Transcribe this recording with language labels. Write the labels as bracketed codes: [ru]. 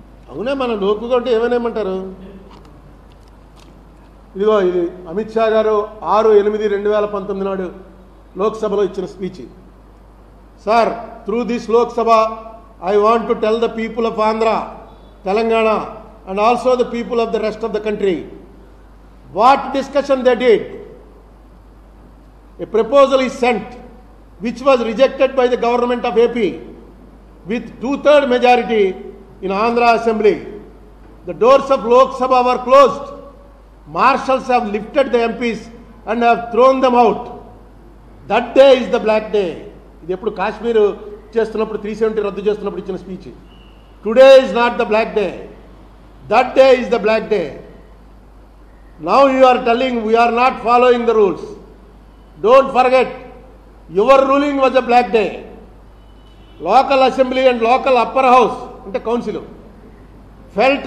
[te] అవునే, మన లోకుగా ఉంటే ఏమనేమంటారు? ఇదిగో ఇది అమిత్ షా గారు 6/8/2019 నాడు లోక్సభలో ఇచ్చిన speech. [en] Sir, through this Lok Sabha I want to tell the people of Andhra, Telangana and also the people of the rest of the country what discussion they did. A proposal is sent which was rejected by the government of AP with 2/3 majority in Andhra Assembly. The doors of Lok Sabha were closed. Marshals have lifted the MPs and have thrown them out. That day is the black day. [te] ఇది ఎప్పుడు కాశ్మీర్ చేస్తున్నప్పుడు 370 రద్దు చేస్తున్నప్పుడు ఇచ్చిన speech. [en] Today is not the black day. That day is the black day. Now you are telling we are not following the rules. Don't forget, your ruling was a black day. Local assembly and local upper house, ante council, felt that